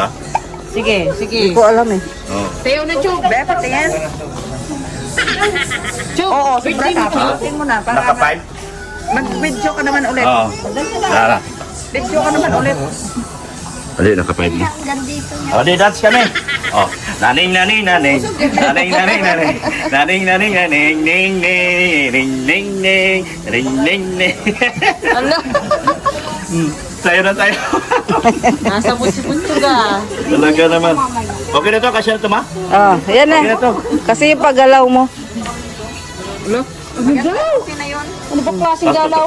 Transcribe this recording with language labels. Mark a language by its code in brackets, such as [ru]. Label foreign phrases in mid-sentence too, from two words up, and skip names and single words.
[tl] Sige, sige. Hindi ko alam eh. Oh. Sayo na, Chug. Be, patingin. Chug, Oo, sobra ka. Patingin mo na. Para Naka 5? mag-video ka naman ulit. Oo. Lara. Video ka naman ulit. Ali, naka 5 na. O, di dance kami. O, naning naning naning. Naning naning naning. Naning naning naning. Ning ning. Ring ning ning. Ring ning ning. Ano? Tayo na tayo. Nasa punso-punso ka. Talaga naman. Okay na to, kasi na to, ma? Oh, yan Okay na eh. to. Kasi yung paggalaw mo. Ano ba klaseng Basta galawan